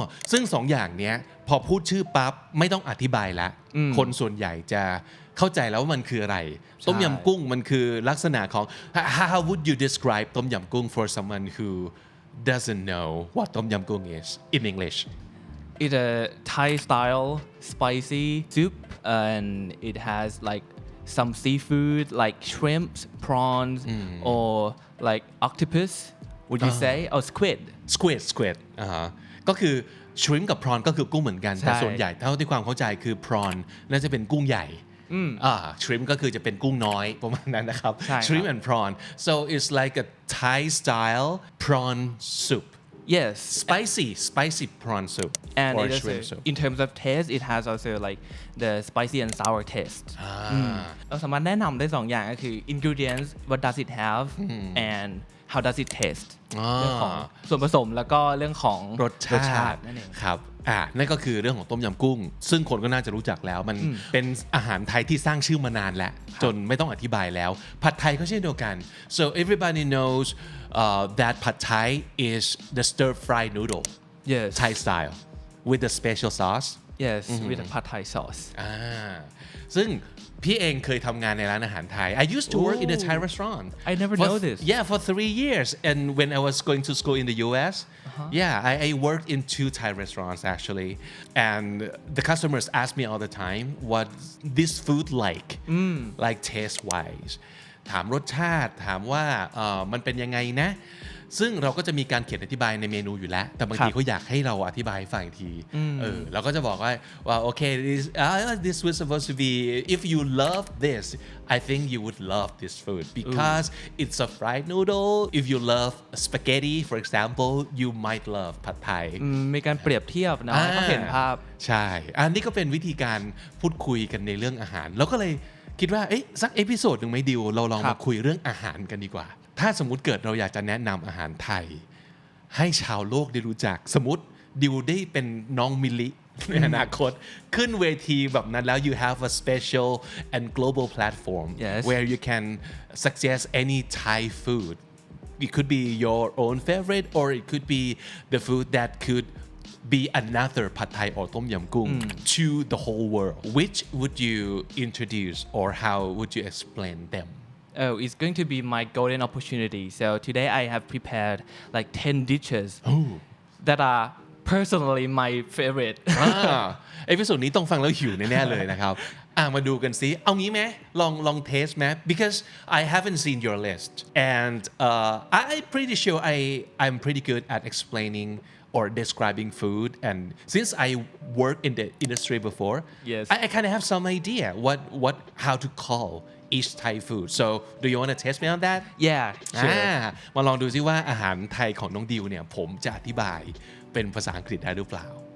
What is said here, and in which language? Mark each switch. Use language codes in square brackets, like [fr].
[th] ซึ่งสองอย่างเนี้ยพอพูดชื่อปั๊บไม่ต้องอธิบายละคนส่วนใหญ่จะเข้าใจแล้วว่ามันคืออะไรต้มยำกุ้งมันคือลักษณะของ [en] how would you describe [th] ต้มยำกุ้ง [en] for someone who doesn't know what ต้มยำกุ้ง is in English It's a Thai style spicy soup and it has like some seafood like shrimps, prawns, or like octopus. Would you say? Or squid? Squid. [th] ก็คือ shrimp กับ prawn ก็คือกุ้งเหมือนกันแต่ส่วนใหญ่เท่าที่ความเข้าใจคือ prawn น่าจะเป็นกุ้งใหญ่shrimp ก็คือจะเป็นกุ้งน้อยประมาณนั้นนะครับ [en] shrimp and prawn so it's like a Thai style prawn soup. [th] Yes, spicy prawn soup [en] and or shrimp soup. In terms of taste, it has also like the spicy and sour taste. [th] เราสามารถแนะนำได้2อย่างก็คือ ingredients [en] what does it have and how does it taste [th] เรื่องของส่วนผสมแล้วก็เรื่องของ รสชาติ นั่นเอง ครับนั่นก็คือเรื่องของต้มยำกุ้งซึ่งคนก็น่าจะรู้จักแล้วมันเป็นอาหารไทยที่สร้างชื่อมานานแล้วจนไม่ต้องอธิบายแล้วผัดไทยก็เช่นเดียวกัน [en] so everybody knows that pad thai is the stir fry noodle Thai style with the special sauce yes with the pad thai sauce [th] ซึ่งพี่เองเคยทำงานในร้านอาหารไทย [en] I used to work in a Thai restaurant I never know this yeah for 3 years and when I was going to school in the US I worked in 2 Thai restaurants actually and the customers ask me all the time what this food like taste wise [th] ถามรสชาติถามว่ามันเป็นยังไงนะซึ่งเราก็จะมีการเขียนอธิบายในเมนูอยู่แล้วแต่บางทีเขาอยากให้เราอธิบายฟังอีกที เราก็จะบอกว่าโอเค [en] this was supposed to be if you love this I think you would love this food because it's a fried noodle if you love spaghetti for example you might love pad thai [th] มีการเปรียบเทียบนะให้เห็นภาพ ใช่อันนี้ก็เป็นวิธีการพูดคุยกันในเรื่องอาหารแล้วก็เลยคิดว่าสักเอพิโซดหนึ่งไหมดิวเราลองมาคุยเรื่องอาหารกันดีกว่าถ้าสมมุติเกิดเราอยากจะแนะนำอาหารไทย ให้ชาวโลกได้รู้จักสมมุติดิวได้เป็นน้องมิลลิในอนาคตขึ้นเวทีแบบนั้นแล้ว [en] you have a special and global platform where you can suggest any Thai food it could be your own favorite or it could be the food that could be another pad thai or tom yum goong to the whole world which would you introduce or how would you explain them it's going to be my golden opportunity so today I have prepared like 10 dishes that are personally my favorite [th] เอพิโซดนี้ต้องฟังแล้วหิวแน่ๆเลยนะครับมาดูกันซิเอางี้ไหมลองเทสไหม [en] because I haven't seen your list and I'm pretty sure I'm pretty good at explaining or describing food and since I worked in the industry before I kind of have some idea how to call each Thai food so do you want to test me on that yeah sure [th] มาลองดูซิว่าอาหารไทยของน้องดิวเนี่ยผมจะอธิบายเป็นภาษาอังกฤษได้หรือเปล่า